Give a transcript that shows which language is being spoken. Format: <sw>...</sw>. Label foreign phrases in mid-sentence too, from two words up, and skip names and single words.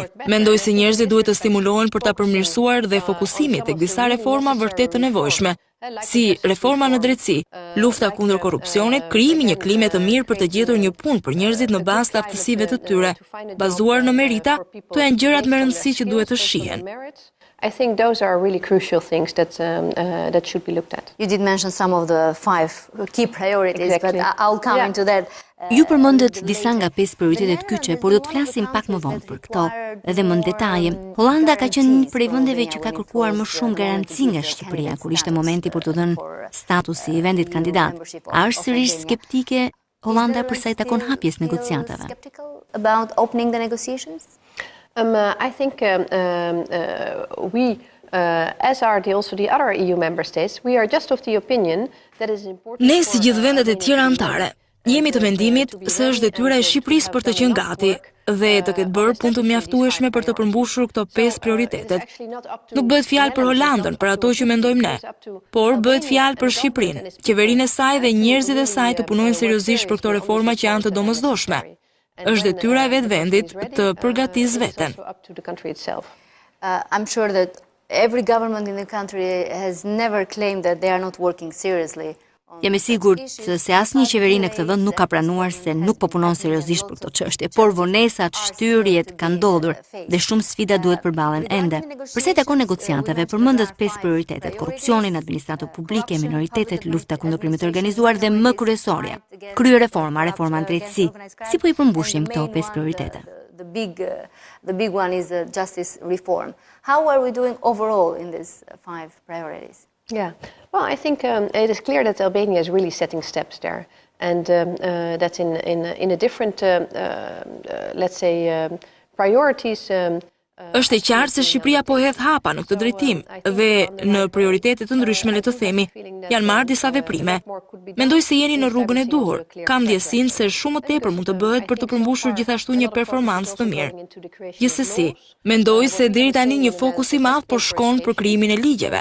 <sq>Mendoj se njerëzit duhet të stimulohen për ta përmirësuar dhe fokusimi tek disa reforma vërtet të nevojshme, si reforma në drejtësi, lufta kundër korrupsionit, krijimi një klime të mirë për të gjetur një punë për njerëzit në bazë të aftësive të tyre, bazuar në merita, to janë gjërat me rëndësi që duhet të shihen.</sq> <en>I think those are really crucial things that should be looked at. You did mention some of the 5 key priorities, Exactly. but I'll come into that.</en> <sq>Ju përmendët disa nga 5 prioritetet kyçe, por do të flasim pak më vonë për këto edhe më në detaje. Hollanda ka qenë një prej vendeve që ka kërkuar më shumë garanci nga Shqipëria kur ishte momenti për të dhënë statusi i vendit kandidat. A është sërish skeptike Hollanda për sa i takon hapjes negociatave?</sq> <en>Skeptical about opening the negotiations? I think we, as are also the other EU member states, we are just of the opinion that it is important.</en> <sq>Ne si gjithë vendet e tjera anëtare, jemi të mendimit se është detyra e Shqipërisë për të qenë gati dhe të ketë bërë punë të mjaftueshme për të përmbushur këto 5 prioritetet. Nuk bëhet fjalë për Hollandën, për ato që mendojmë ne, por bëhet fjalë për Shqipërinë, qeverinë e saj dhe njerëzit e saj të punojnë seriozisht për këto reforma që janë të domosdoshme. Është detyra e vetë vendit të përgatisë veten.</sq> <en>I'm sure that every government in the country has never claimed that they are not working seriously.</en> <sq>Jam e sigurt se asnjë qeveri në këtë vend nuk ka pranuar se nuk po punon seriozisht për këtë çështje, por vonesat, shtyrjet kanë ndodhur dhe shumë sfida duhet përballen ende. Përsa i takon negociatave, përmendet 5 prioritetet: korrupsionin, administratën publike, minoritetet, lufta kundër krimit të organizuar dhe më kryesorja, kryereforma, reforma në drejtësi. Si po i përmbushim këto 5 prioritete?</sq> <en>The big one is justice reform. How are we doing overall in these 5 priorities? Yeah, well, I think it is clear that Albania is really setting steps there, and that's in a different, let's say, priorities.</en> <sq>Është e qartë se Shqipëria po hedh hapa në këtë drejtim dhe në prioritete të ndryshme, le të themi, janë marrë disa veprime. Mendoj se jeni në rrugën e duhur. Kam ndjesinë se shumë më tepër mund të bëhet për të përmbushur gjithashtu një performancë të mirë. Gjithsesi, mendoj se deri tani një fokus i madh po shkon për krijimin e ligjeve.</sq>